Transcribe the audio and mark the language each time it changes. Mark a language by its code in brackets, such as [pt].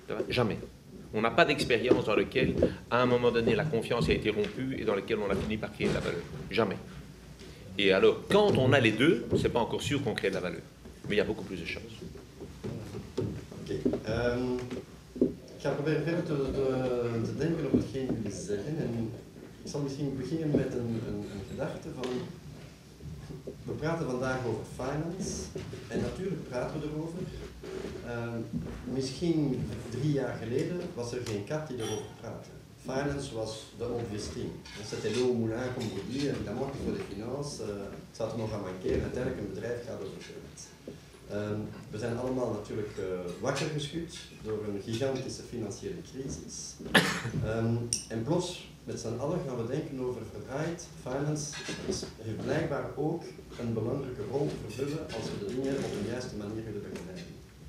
[fr] Jamais. On n'a pas d'expérience dans laquelle, à un moment donné, la confiance a été rompue et dans laquelle on a fini par créer de la valeur. Jamais. Et alors, quand on a les deux, c'est pas encore sûr qu'on crée de la valeur. Mais il y a beaucoup plus de chances. Oké. [nl] Ik ga proberen verder te denken op hetgeen jullie zeggen. En ik zal misschien beginnen met een gedachte van... We praten vandaag over finance. En natuurlijk praten we erover. Misschien 3 jaar geleden was er geen kat die erover praatte. Finance was de [en] obvious thing. [fr] C'était l'eau au moulin, comme vous dites. Évidemment qu'il faut des finances. [nl] Het zou er nog aan mankeren. Uiteindelijk een bedrijf gaat over geld. We zijn allemaal natuurlijk wakker geschud door een gigantische financiële crisis. En plots, met z'n allen gaan we denken over verdraaid. Finance heeft blijkbaar ook een belangrijke rol te vervullen als we de dingen op de juiste manier willen begeleiden.